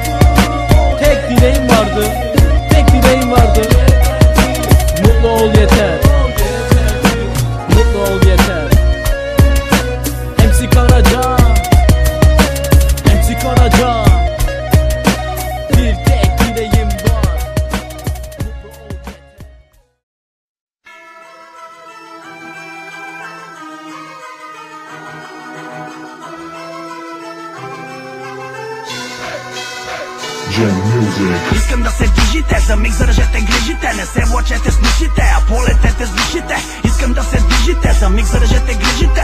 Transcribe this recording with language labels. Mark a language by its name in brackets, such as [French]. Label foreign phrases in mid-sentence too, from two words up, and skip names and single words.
[Turkish] Tek dileğim vardı, tek dileğim vardı, mutlu ol yeter. Mutlu ol yeter. MC Karaca, MC Karaca, bir tek dileğim var, mutlu ol yeter. [Bulgarian] Искам да се движите, за миг зарежете грижите. Не се влачете с нишите, а полетете с вишите. Искам да се движите, за миг зарежете грижите.